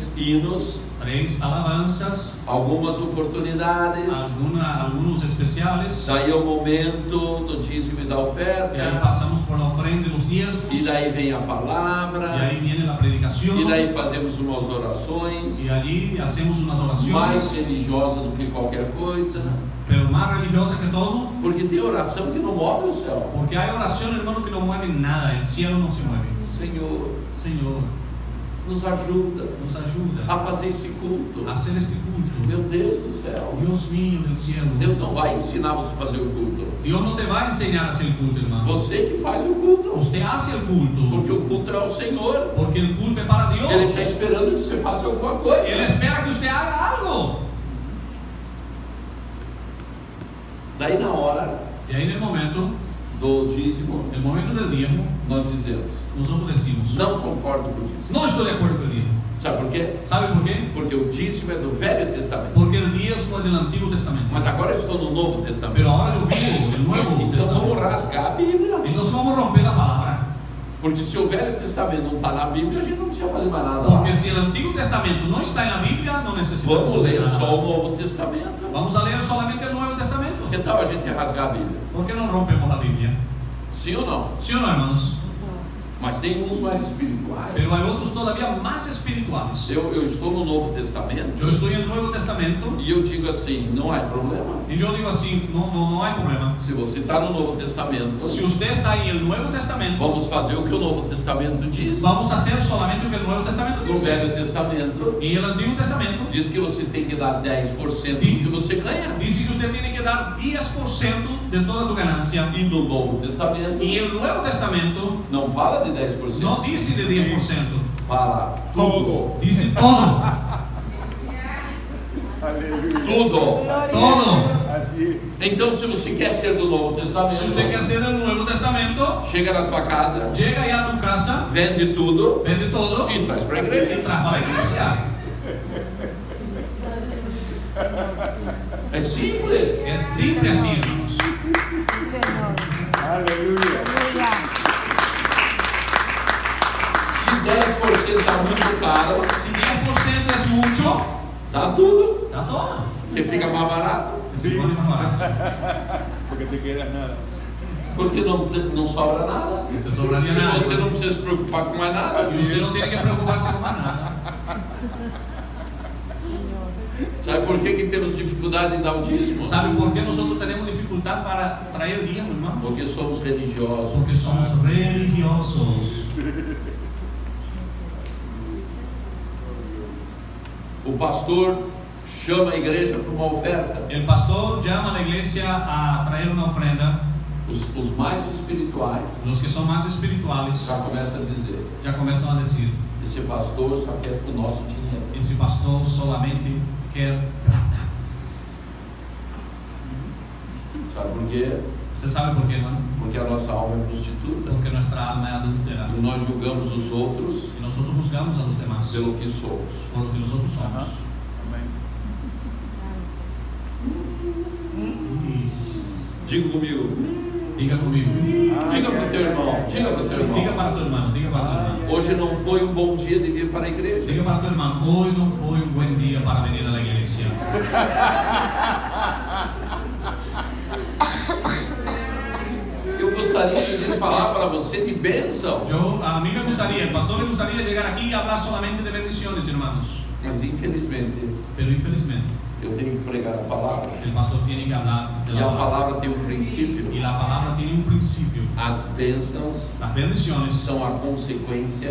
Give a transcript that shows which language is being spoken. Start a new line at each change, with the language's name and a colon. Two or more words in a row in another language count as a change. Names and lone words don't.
Portuguese: 3 hinos,
Spanish: 3 alabanzas,
Portuguese: algumas oportunidades.
Spanish: algunos especiales.
Portuguese: Daí é o momento do dízimo e da
Spanish: Y ahí
Portuguese: oferta.
Spanish: pasamos por la ofrenda y los diezmos.
Portuguese: E daí vem a
Spanish: Y
Portuguese: palavra.
Spanish: ahí viene la predicación.
Portuguese: E daí fazemos umas orações.
Spanish: Y allí hacemos unas
Portuguese: Mais
Spanish: oraciones,
Portuguese: religiosa do que qualquer coisa.
Spanish: pero más religiosa que todo.
Portuguese: Porque tem oração que não move o céu.
Spanish: Porque hay oración, hermano, que no mueven nada. El cielo no se mueve.
Portuguese: Senhor,
Spanish: Señor,
Portuguese: nos ajuda
Spanish: nos ayuda
Portuguese: a fazer esse culto.
Spanish: a hacer este culto.
Portuguese: Meu Deus do céu.
Spanish: Dios mío del cielo.
Portuguese: Deus não vai ensinar você a fazer o culto.
Spanish: Dios no te va a enseñar a hacer el culto, hermano.
Portuguese: Você que faz o culto.
Spanish: Usted hace el culto.
Portuguese: Porque o culto é o Senhor.
Spanish: Porque el culto es para Dios.
Portuguese: Ele está esperando que você faça alguma coisa.
Spanish: Él espera que usted haga algo.
Portuguese: Daí na hora
Spanish: Y ahí en el momento
Portuguese: do
Spanish: momento del diezmo,
Portuguese: nós dizemos:
Spanish: nosotros decimos,
Portuguese: não concordo com o dízimo.
Spanish: no estoy de acuerdo con el diezmo.
Portuguese: Sabe por quê?
Spanish: ¿Sabe por qué?
Portuguese: Porque o dízimo é do Velho Testamento.
Spanish: Porque el diezmo es del Antiguo Testamento.
Portuguese: Mas agora eu estou no Novo Testamento.
Spanish: Pero ahora yo vivo el Nuevo
Portuguese: Então vamos
Spanish: Testamento.
Portuguese: rasgar a Bíblia.
Spanish: Entonces vamos a romper la palabra.
Portuguese: Porque se o Velho Testamento não está na Bíblia, a gente não precisa fazer mais nada lá.
Spanish: Porque si el Antiguo Testamento no está en la Biblia, no necesitamos
Portuguese: Vamos ler
Spanish: nada
Portuguese: só o
Spanish: más.
Portuguese: Novo Testamento.
Spanish: Vamos a leer solamente el Nuevo Testamento.
Portuguese: Que tal a gente rasgar a Bíblia?
Spanish: ¿Por qué no rompemos la Biblia?
Portuguese: Sim ou não?
Spanish: ¿Sí o no, hermanos?
Portuguese: Mas tem uns mais espirituais.
Spanish: Pero hay otros todavía más espirituales.
Portuguese: Eu estou no Novo Testamento
Spanish: Yo estoy en el Nuevo Testamento
Portuguese: e eu digo assim: não há problema.
Spanish: y yo digo así, no hay problema.
Portuguese: Se você está no Novo Testamento,
Spanish: Si usted está en el Nuevo Testamento,
Portuguese: vamos fazer o que o Novo Testamento diz.
Spanish: vamos a hacer solamente lo que el Nuevo Testamento
Portuguese: No
Spanish: dice.
Portuguese: Velho Testamento
Spanish: Y el Antiguo Testamento
Portuguese: diz que você tem que dar 10% do que você ganha.
Spanish: dice que usted tiene que dar 10% de toda tu ganancia.
Portuguese: E no Novo Testamento
Spanish: Y el Nuevo Testamento
Portuguese: não fala de 10%.
Spanish: no dice de 10%,
Portuguese: Fala tudo.
Spanish: dice todo,
Portuguese: Aleluia. Tudo.
Spanish: todo.
Portuguese: Assim. Então, se você quer ser do Novo Testamento,
Spanish: Si usted quiere hacer el Nuevo Testamento,
Portuguese: chega na tua casa,
Spanish: llega ya a tu casa,
Portuguese: vende tudo
Spanish: vende todo
Portuguese: e traz para a
Spanish: y
Portuguese: igreja.
Spanish: trae para la iglesia.
Portuguese: É simples.
Spanish: Es simple así, hermanos. Sí, Señor.
Portuguese: Aleluia.
Spanish: Aleluya.
Portuguese: Se 10% está muito caro,
Spanish: Si 10% es mucho,
Portuguese: dá tudo,
Spanish: da todo.
Portuguese: porque fica mais barato,
Spanish: Se pone más barato. Porque te quedas nada.
Portuguese: porque não sobra nada.
Spanish: No te sobraría
Portuguese: E
Spanish: nada.
Portuguese: você não precisa se preocupar com mais nada.
Spanish: Y usted no tiene que preocuparse con más nada.
Portuguese: Sabe por que temos dificuldade em dar o dízimo?
Spanish: ¿Sabe por qué nosotros tenemos dificultad para traer el diezmo, hermano?
Portuguese: Porque somos religiosos.
Spanish: Porque somos religiosos.
Portuguese: O pastor chama a igreja para uma oferta.
Spanish: El pastor llama a la iglesia a traer una ofrenda.
Portuguese: Os mais espirituais
Spanish: Los que son más espirituales
Portuguese: já começam a dizer:
Spanish: ya comienzan a decir,
Portuguese: esse pastor só quer o nosso dinheiro.
Spanish: ese pastor solamente quer plata.
Portuguese: Sabe por quê?
Spanish: ¿Usted sabe por qué, hermano?
Portuguese: Porque a nossa alma é prostituta.
Spanish: Porque nuestra alma es adulterada.
Portuguese: E nós julgamos os outros
Spanish: Y nosotros juzgamos a los demás
Portuguese: pelo que somos.
Spanish: por lo que nosotros somos.
Portuguese: Aham. Amém. Diga comigo.
Spanish: Diga conmigo.
Portuguese: Diga para o teu irmão. Diga para o teu
Spanish: Diga
Portuguese: irmão.
Spanish: para tu hermano. Diga para tu hermano.
Portuguese: Hoje não foi um bom dia de vir para a igreja.
Spanish: Diga para tu hermano, hoy no fue un buen día para venir a la iglesia.
Portuguese: Eu gostaria de vir falar para você de bênção.
Spanish: A mí me gustaría, el pastor le gustaría llegar aquí y hablar solamente de bendiciones, hermanos.
Portuguese: Mas infelizmente
Spanish: Pero infelizmente,
Portuguese: eu tenho que pregar a palavra.
Spanish: el pastor tiene que hablar de
Portuguese: E
Spanish: la
Portuguese: a
Spanish: palabra.
Portuguese: palavra tem um princípio.
Spanish: Y la palabra tiene un principio.
Portuguese: As bênçãos
Spanish: Las bendiciones
Portuguese: são a consequência